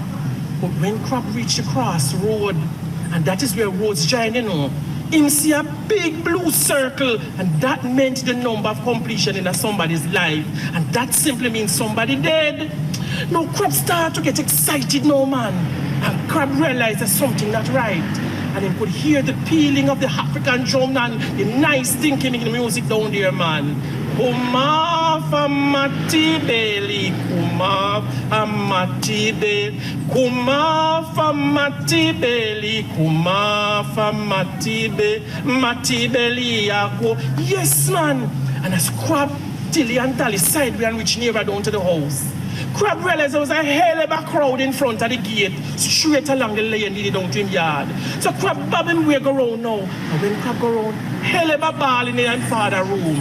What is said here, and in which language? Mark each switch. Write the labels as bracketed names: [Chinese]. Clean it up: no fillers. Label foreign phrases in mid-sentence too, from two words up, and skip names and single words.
[Jamaican Creole English] But when Crab reached the crossroad, and that is where roads join, you know, him see a big blue circle, and that meant the number of completion in somebody's life, and that simply means somebody dead. Now Crab start to get excited now, man, and Crab realized there's something not right, and he could hear the pealing of the African drum and the nice thinking in the music down there, man. Kuma famati beli, kuma famati beli, kuma famati beli, kuma famati beli, mati beli yako. Yes, man. And as Crab, Tilly and Tally sideways and reach nearer down to the house, Crab realized there was a hell of a crowd in front of the gate, straight along the lane leading down to his yard. So Crab bob him way go round now. And when Crab go round, hell of a ball in the father room.